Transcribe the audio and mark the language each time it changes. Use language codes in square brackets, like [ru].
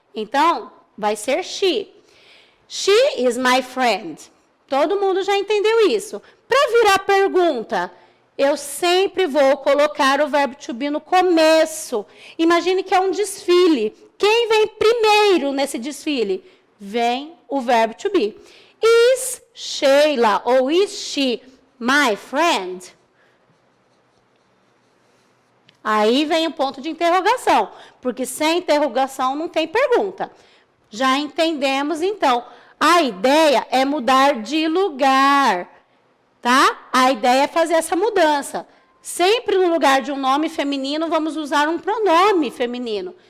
[pt] Então, vai ser [en] she. She is my friend. [pt] Todo mundo já entendeu isso. Para virar pergunta, eu sempre vou colocar o verbo to be no começo. Imagine que é um desfile. Quem vem primeiro nesse desfile? Vem o verbo to be. [en] Is Sheila ou is she my friend? [pt] Aí vem o ponto de interrogação, porque sem interrogação não tem pergunta. Já entendemos, então. A ideia é mudar de lugar, tá? A ideia é fazer essa mudança. Sempre no lugar de um nome feminino, vamos usar um pronome feminino.